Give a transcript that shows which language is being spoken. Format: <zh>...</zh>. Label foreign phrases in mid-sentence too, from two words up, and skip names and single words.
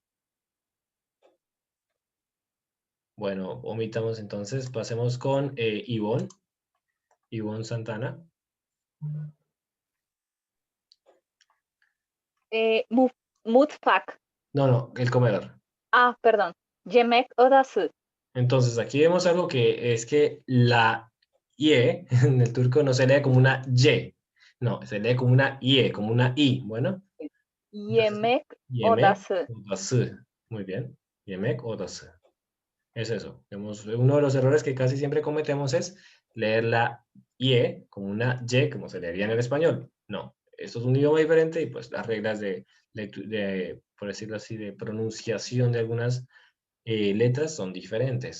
<es>Bueno, omitamos entonces, pasemos con Ivonne. Ivonne Santana. Mutfak. No, el comedor. Ah, perdón.</es> <tr>Yemek odası.</tr> <es>Entonces, aquí vemos algo que es que la IE en el turco no se lee como una Y, no, se lee como una IE, como una I. Bueno,</es> <tr>Yemek yemek odası. odası.</tr> <es>Muy bien.</es> <tr>Yemek odası.</tr> <es>Es eso. Vemos, uno de los errores que casi siempre cometemos es leer la IE como una Y, como se leería en el español. No, esto es un idioma diferente y pues las reglas por decirlo así, de pronunciación de algunas letras son diferentes.</es>